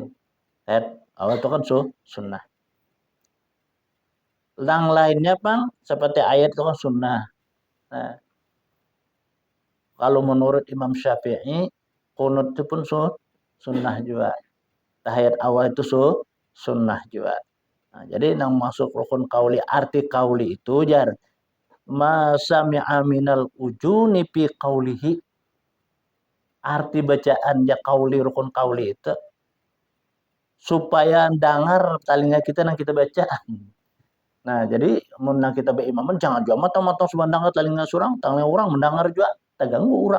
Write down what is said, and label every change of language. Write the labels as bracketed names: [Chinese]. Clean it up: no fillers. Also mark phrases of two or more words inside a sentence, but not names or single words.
[Indonesian] Ayat awal itu kan sunnah. Yang lainnya, Bang, seperti ayat itu kan sunnah. Nah, kalau menurut Imam Syafi'i, kunut itu pun sunnah juga. Tahiyat awal itu sunnah juga. Nah, jadi yang masuk rukun kauli, [Banjar] arti kauli itu jar [Arabic] ما سمع من الأذن في قوله. [Indonesian] Arti bacaan ya kauli, rukun kauli itu supaya dengar telinga kita yang kita baca. [Banjar] Nah, jadi mun kita berimaman jangan juga mata-mata subhanallah telinga surang, telinga orang mendengar juga terganggu orang.